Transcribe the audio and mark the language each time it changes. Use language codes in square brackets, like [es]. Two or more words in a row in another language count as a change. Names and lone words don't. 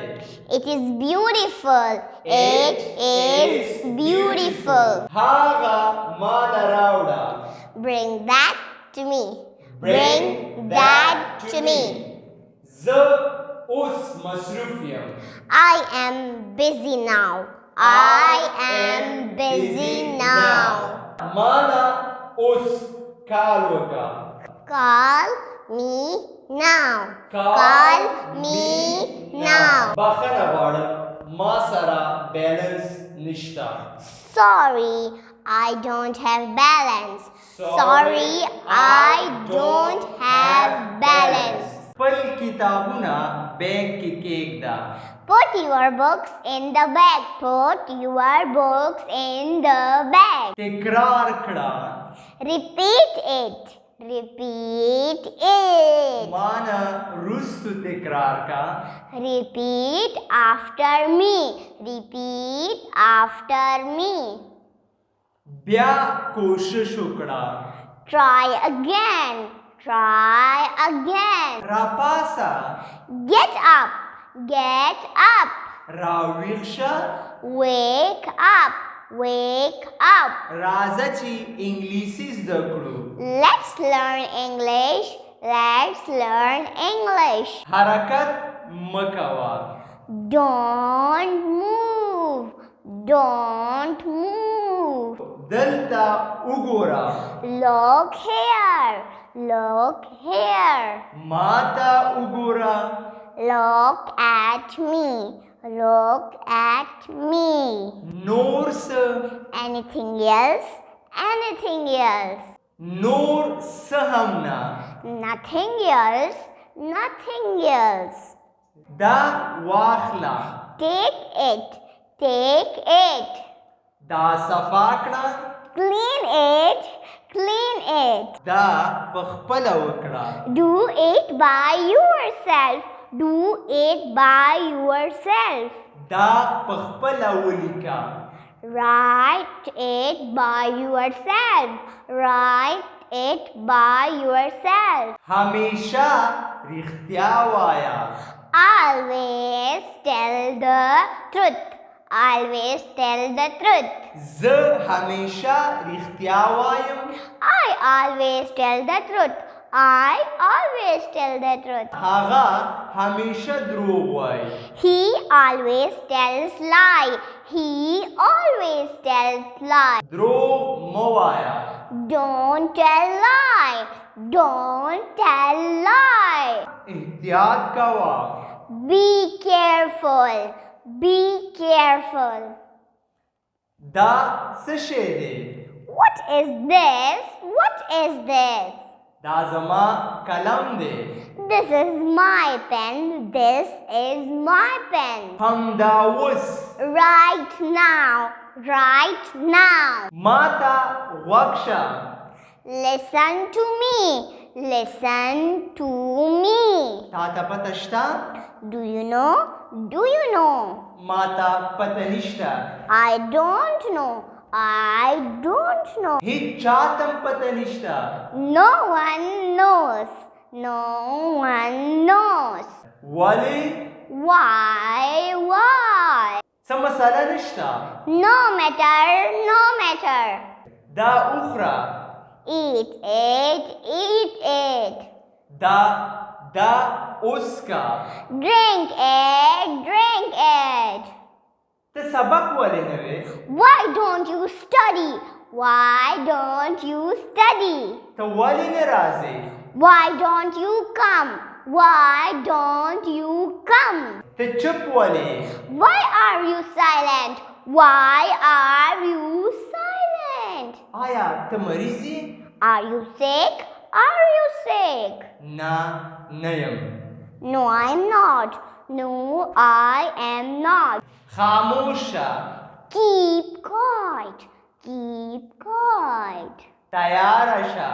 [en] It is beautiful. It is beautiful. [ps] هغه ماله راوړه. [en] Bring that to me. Bring that to me. [ps] زه اوس مصروف یم. [en] I am busy now. I am busy now. [ps] ماله اوس کال وکړه. [en] Call me now. Call me now. [ps] بخښنه غواړم ما سره بیلنس نشته. [en] Sorry, I don't have balance. Sorry, I don't have balance. [ps] خپل کتابونه بیگ کې کېږده. [en] Put your books in the bag. Put your books in the bag. [ps] تکرار کړه. [en] Repeat it. Repeat it. [ps] مانا رستو تکرار کا. [en] Repeat after me. Repeat after me. [ps] بیا کوشش وکړه. [en] Try again. Try again. [ps] راپاسا. [en] Get up. Get up. [ps] راویښ شه. [en] Wake up. Wake up. [ps] راځه چې انګلیسي زده کړو. [en] Let's learn English. Let's learn English. [ps] حرکت مکوه. [en] Don't move. Don't move. [ps] دلته وګوره. [en] Look here. Look here. [ps] ماته وګوره. [en] Look at me. Look at me. [ps] نور څه؟ [en] Anything else? Anything else? [ps] نور څه هم نه. [en] Nothing else? Nothing else. [ps] دا واخله. [en] Take it. Take it. [ps] دا صفا کړه. [en] Clean it. Clean it. [ps] دا په خپله وکړه. [en] Do it by yourself. Do it by yourself. [ps] دا په خپله ولیکه. [en] Write it by yourself. Write it by yourself. [ps] همیشه رښتیا وایه. [en] Always tell the truth. Always tell the truth. [ps] زه همیشه رښتیا وایم. [en] always tell the truth. I always tell the truth. [ps] هغه همیشه دروغ وایي. [en] He always tells lie. He always tells lie. [ps] دروغ مه وایه. [en] Don't tell lie. Don't tell lie. [ps] احتیاط کوه. [en] Be careful. Be careful. [ps] دا څه شی دی؟ [en] What is this? What is this? [ps] دا زما قلم دی. [en] This is my pen. This is my pen. [ps] همدا اوس. [en] Right now. Right now. [ps] ما ته غوږ شه. [en] Listen to me. Listen to me. [ps] تا ته پته شته؟ [en] Do you know? Do you know? [ps] ما ته پته نشته. [en] I don't know. I don't know. [ps] هیڅ چاته هم پته نشته. [en] No one knows. No one knows. [ps] ولې؟ [en] Why? Why? [ps] څه مسله نشته. [en] No matter. No matter. [ps] دا وخوره. [en] Eat it. Eat it. [ps] دا اوسکا. [en] Drink it. Drink it. [ps] ته سبق ولې نه وې؟ [en] Why don't you study? Why don't you study? [ps] ته ولې نه راځې؟ [en] Why don't you come? Why don't you come? [ps] ته چپ ولې؟ [en] Why are you silent? Why are you silent? [ps] آیا ته مریض یې؟ [en] Are you sick? Are you sick? [ps] نه نه یم. [en] No, I'm not. No, I am not. [ps] خاموشه. [en] Keep quiet. Keep quiet. [ps] تیاره شه.